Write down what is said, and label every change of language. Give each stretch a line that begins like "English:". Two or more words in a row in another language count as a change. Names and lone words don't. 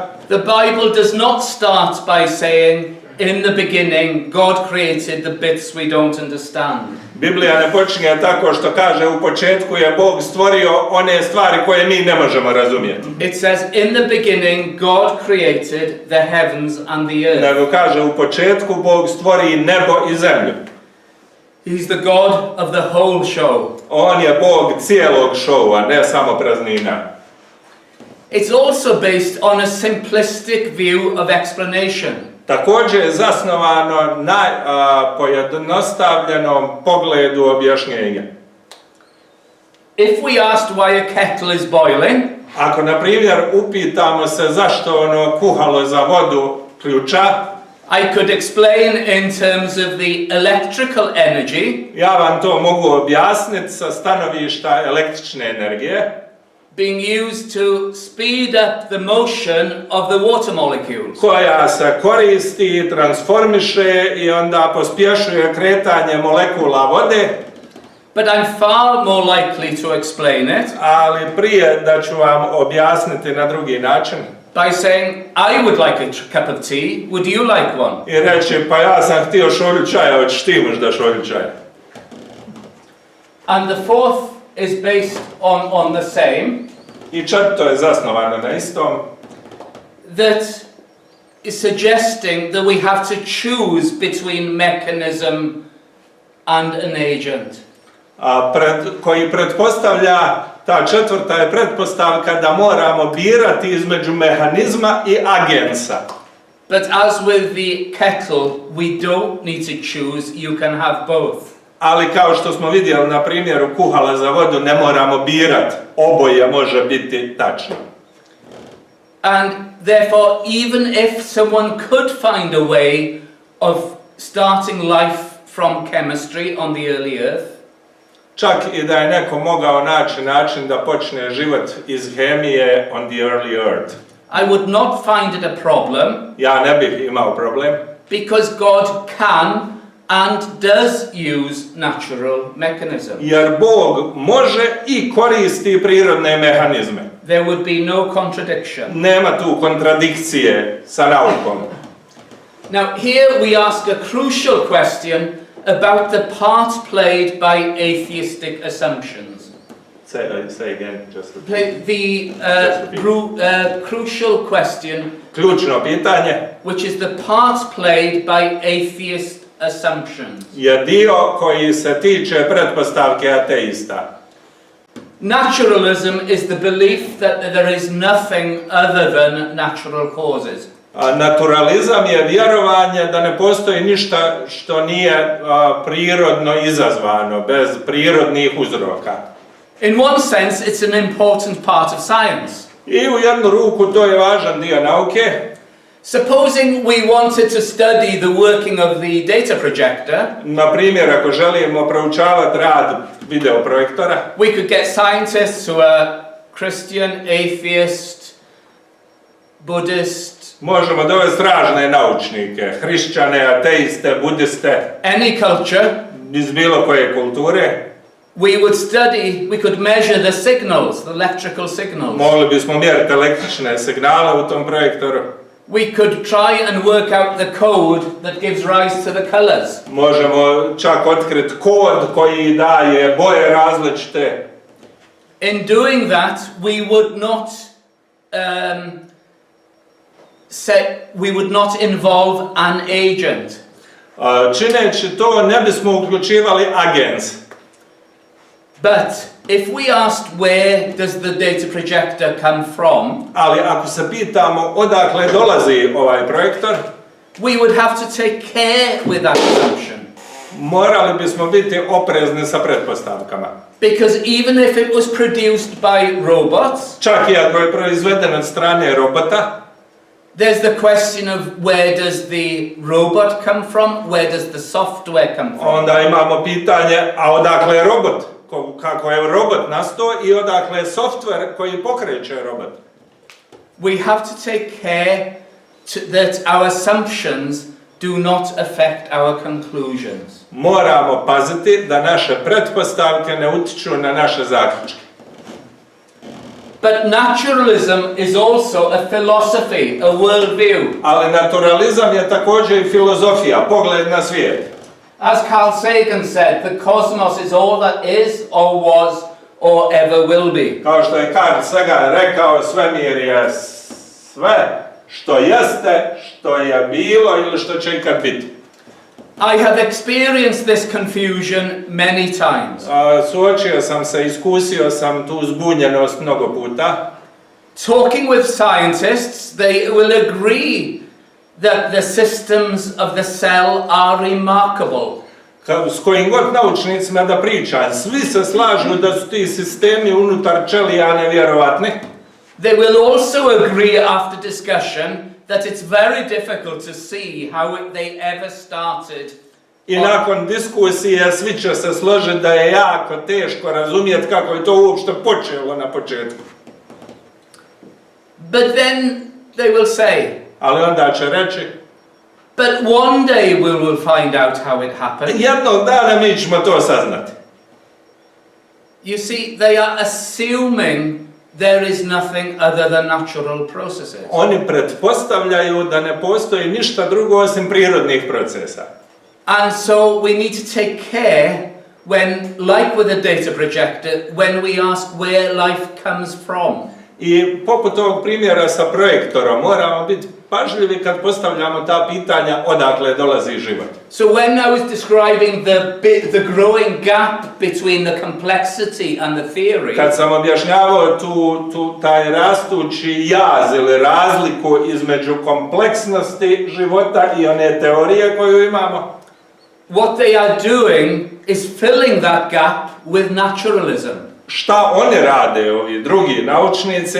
English: The Bible does not start by saying, in the beginning, God created the bits we don't understand.
Bosnian: Biblija ne počinje tako što kaže u početku je Bog stvorio one stvari koje mi ne možemo razumjeti.
English: It says, in the beginning, God created the heavens and the earth.
Bosnian: Nego kaže u početku Bog stvori nebo i zemlju.
English: He's the God of the whole show.
Bosnian: On je Bog cijelog šova, ne samo praznina.
English: It's also based on a simplistic view of explanation.
Bosnian: Također je zasnovano na pojednostavljenom pogledu objašnjenja.
English: If we asked why a kettle is boiling,
Bosnian: Ako, na primjer, upitamo se zašto ono kuhalo za vodu ključa,
English: I could explain in terms of the electrical energy
Bosnian: ja vam to mogu objasniti sa stanovišta električne energije,
English: being used to speed up the motion of the water molecules.
Bosnian: koja se koristi, transformiše i onda pospješuje kretanje molekula vode,
English: But I'm far more likely to explain it
Bosnian: ali prije da ću vam objasniti na drugi način
English: by saying, I would like a cup of tea, would you like one?
Bosnian: i reći pa ja sam htio šolju čaja, hoćeš ti možda šolju čaja.
English: And the fourth is based on the same,
Bosnian: I četvrto je zasnovano na istom,
English: that is suggesting that we have to choose between mechanism and an agent.
Bosnian: koji pretpostavlja, ta četvrta je pretpostavka da moramo birati između mehanizma i agensa.
English: But as with the kettle, we don't need to choose, you can have both.
Bosnian: Ali kao što smo vidjeli na primjeru kuhala za vodu, ne moramo birati, oboje može biti tačno.
English: And therefore, even if someone could find a way of starting life from chemistry on the early earth,
Bosnian: Čak i da je neko mogao naći način da počne život iz hemije
English: on the early earth, I would not find it a problem
Bosnian: ja ne bih imao problem,
English: because God can and does use natural mechanism.
Bosnian: jer Bog može i koristi prirodne mehanizme.
English: There would be no contradiction.
Bosnian: Nema tu kontradikcije sa naukom.
English: Now, here we ask a crucial question about the part played by atheistic assumptions. Say again, just repeat. The crucial question,
Bosnian: Ključno pitanje
English: which is the part played by atheist assumptions.
Bosnian: je dio koji se tiče pretpostavke ateista.
English: Naturalism is the belief that there is nothing other than natural causes.
Bosnian: Naturalizam je vjerovanje da ne postoji ništa što nije prirodno izazvano, bez prirodnih uzroka.
English: In one sense, it's an important part of science.
Bosnian: I u jednu ruku to je važan dio nauke.
English: Supposing we wanted to study the working of the data projector,
Bosnian: Na primjer, ako želimo proučavati rad videoprojektora,
English: we could get scientists who are Christian, atheist, Buddhist,
Bosnian: možemo dovesti razne naučnike, hrišćane, ateiste, budiste,
English: any culture.
Bosnian: iz bilo koje kulture.
English: We could measure the signals, the electrical signals.
Bosnian: Mogli bismo mjeriti električne signale u tom projektoru.
English: We could try and work out the code that gives rise to the colors.
Bosnian: Možemo čak otkriti kod koji daje boje različite.
English: In doing that, we would not involve an agent.
Bosnian: Čineći to ne bismo uključivali agens.
English: But if we asked where does the data projector come from,
Bosnian: Ali ako se pitamo odakle dolazi ovaj projektor,
English: we would have to take care with that assumption.
Bosnian: morali bismo biti oprezni sa pretpostavkama.
English: Because even if it was produced by robots,
Bosnian: Čak i ako je proizveden od strane robota,
English: there's the question of where does the robot come from, where does the software come from.
Bosnian: onda imamo pitanje, a odakle je robot? Kako je robot nastao i odakle je softver koji pokreće robot?
English: We have to take care that our assumptions do not affect our conclusions.
Bosnian: Moramo paziti da naše pretpostavke ne utiču na naše zaključke.
English: But naturalism is also a philosophy, a worldview.
Bosnian: Ali naturalizam je također i filozofija, pogled na svijet.
English: As Carl Sagan said, the cosmos is all that is, or was, or ever will be.
Bosnian: Kao što je Carl Sagan rekao, svemir je sve što jeste, što je bilo ili što će ikad biti.
English: I have experienced this confusion many times.
Bosnian: Suočio sam se, iskusio sam tu zbunjenost mnogo puta.
English: Talking with scientists, they will agree that the systems of the cell are remarkable.
Bosnian: S kojim god naučnicima da pričam, svi se slažu da su ti sistemi unutar ćelija nevjerovatni.
English: They will also agree after discussion that it's very difficult to see how they ever started.
Bosnian: I nakon diskusije svi će se složiti da je jako teško razumjeti kako je to uopšte počelo na početku.
English: But then they will say,
Bosnian: Ali onda će reći,
English: but one day we will find out how it happened.
Bosnian: jednog dana mi ćemo to saznati.
English: You see, they are assuming there is nothing other than natural processes.
Bosnian: Oni pretpostavljaju da ne postoji ništa drugo osim prirodnih procesa.
English: And so we need to take care when, like with a data projector, when we ask where life comes from.
Bosnian: I poput ovog primjera sa projektorom moramo biti pažljivi kad postavljamo ta pitanja odakle dolazi život.
English: So when I was describing the growing gap between the complexity and the theory,
Bosnian: Kad sam objašnjavao taj rastući jaz ili razliku između kompleksnosti života i one teorije koju imamo,
English: what they are doing is filling that gap with naturalism.
Bosnian: šta oni rade, ovi drugi naučnici?